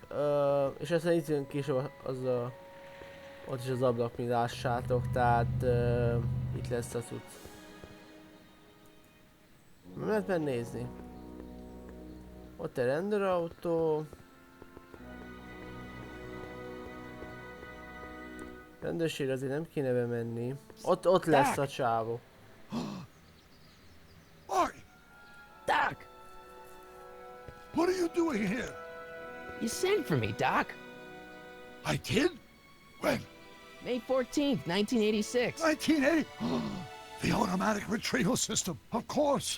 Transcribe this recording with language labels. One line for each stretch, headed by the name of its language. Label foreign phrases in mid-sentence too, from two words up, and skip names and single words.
Hungarian: És aztán itt jön később az a... ott is az ablak, mint lássátok, tehát itt lesz az út. Mert megnézni. Ott egy rendőrautó. Rendőrség azért nem kéne bemenni. Ott lesz a csávó.
English: Marty, Doc! what are you doing here? You sent for me, Doc. I did? When? May 14th, 1986. 1980? The automatic retrieval system, of course.